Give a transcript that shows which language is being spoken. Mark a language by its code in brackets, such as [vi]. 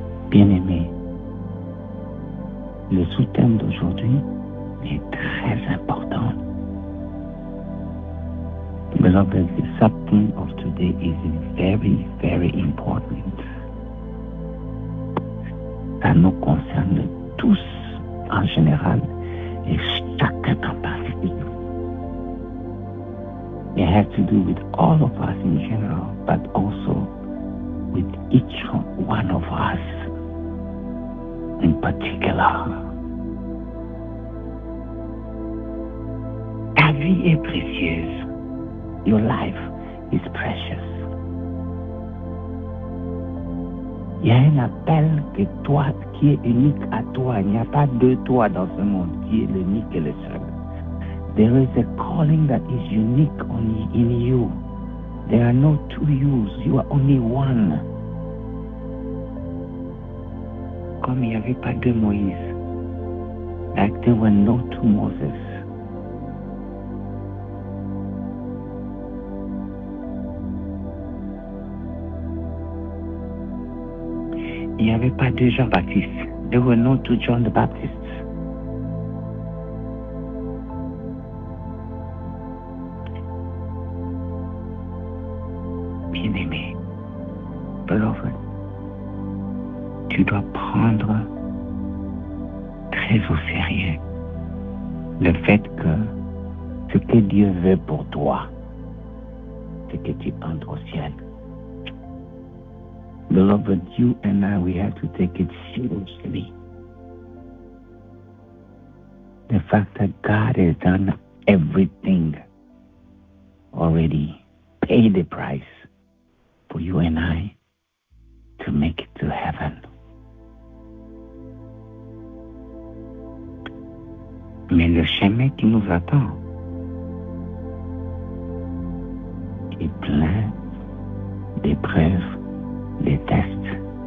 [fr] Bien-aimés, le sous-thème d'aujourd'hui est très important. [en] Beloved, the subtheme of today is very, very important. [fr] Ça nous concerne tous en général et chacun en particulier. [en] It has to do with all of us in general, but also with each one of us in particular. [fr] Ta vie est précieuse. [en] Your life is precious. [fr] Il y a un appel que toi, qui est unique à toi. Il n'y a pas deux toi dans ce monde qui est l'unique et le seul. [en] There is a calling that is unique only in you. There are no two yous. You are only one. [fr] Comme il n'y avait pas deux Moïse. [en] Like there were no two Moses. [fr] Il n'y avait pas deux Jean-Baptiste. [en] There were no two John the Baptists. [fr] Bien-aimé, beloved, tu dois prendre très au sérieux le fait que ce que Dieu veut pour toi, c'est que tu entres au ciel. [en] Beloved, you and I, we have to take it seriously. The fact that God has done everything already, paid the price for you and I to make it to heaven. [fr] Mais le chemin qui nous attend est plein d'épreuves, des tests.